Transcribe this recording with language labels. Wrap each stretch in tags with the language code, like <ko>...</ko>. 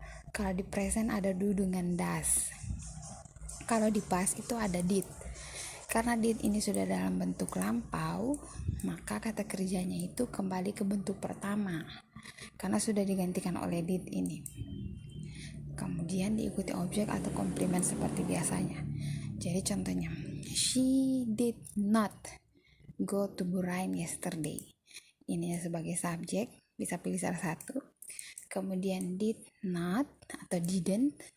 <id>Kalau di present ada do dengan das. Kalau di past itu ada did. Karena did ini sudah dalam bentuk lampau, maka kata kerjanya itu kembali ke bentuk pertama karena sudah digantikan oleh did ini. Kemudian diikuti objek atau komplement seperti biasanya. Jadi contohnya,</id> <en>she did not go to Burain yesterday.</en> <id>Ini sebagai subjek, bisa pilih salah satu. Kemudian did not atau didn't.</id>